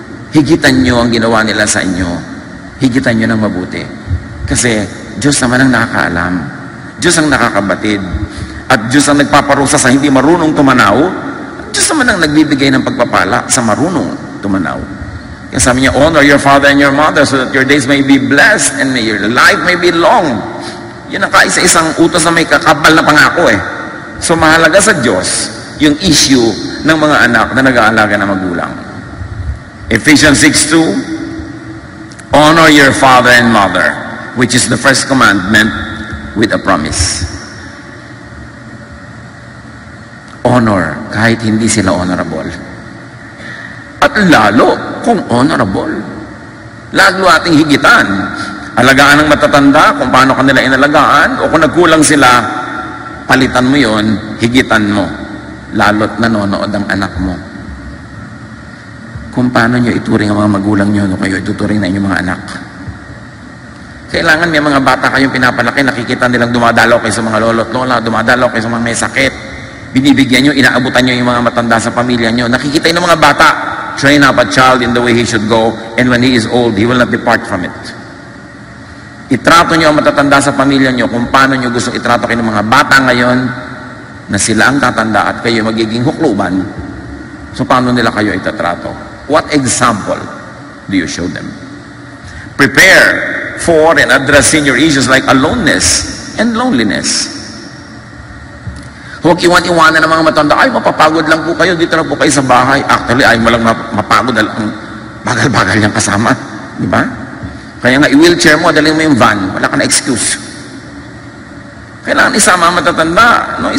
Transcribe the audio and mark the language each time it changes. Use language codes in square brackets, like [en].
[tl] Higitan nyo ang ginawa nila sa inyo. Higitan nyo ng mabuti. Kasi, Diyos naman ang nakakaalam. Diyos ang nakakabatid. At Diyos ang nagpaparusa sa hindi marunong tumanaw. Diyos naman ang nagbibigay ng pagpapala sa marunong tumanaw. Kaya sabi niya, [en] honor your father and your mother so that your days may be blessed and may your life may be long. [tl] Yan ang kaisa-isang utos na may kakabal na pangako So mahalaga sa Diyos yung issue ng mga anak na nag-aalaga ng magulang. [en] Ephesians 6:2, honor your father and mother, which is the first commandment with a promise. [tl] Honor kahit hindi sila honorable. At lalo kung honorable. Lalo ating higitan. Alagaan ng matatanda kung paano kanila inalagaan o kung nagkulang sila, palitan mo yon, higitan mo, lalo't nanonood ang anak mo. Kung paano nyo ituring ang mga magulang nyo, no kayo ituturing na inyong mga anak. Kailangan may mga bata kayong pinapalaki, nakikita nilang dumadalaw kayo sa mga lolo't lola, dumadalaw kayo sa mga may sakit, binibigyan nyo, inaabutan nyo yung mga matanda sa pamilya nyo, nakikita yung mga bata, [en] train up a child in the way he should go, and when he is old, he will not depart from it. [tl] Itrato nyo ang matatanda sa pamilya nyo kung paano nyo gusto itrato kayo ng mga bata ngayon na sila ang tatanda at kayo magiging hukluban. So paano nila kayo itatrato? [en] What example do you show them? Prepare for and address senior issues like aloneness and loneliness. [tl] Huwag iwan-iwanan ng mga matanda, ay mapapagod lang po kayo, dito na po kayo sa bahay. Actually, ay mo lang mapagod, bagal-bagal niyang kasama. Di ba? Kaya nga, i-wheelchair mo, dalhin mo yung van, wala ka na excuse. Kailangan isama ang matatanda, no?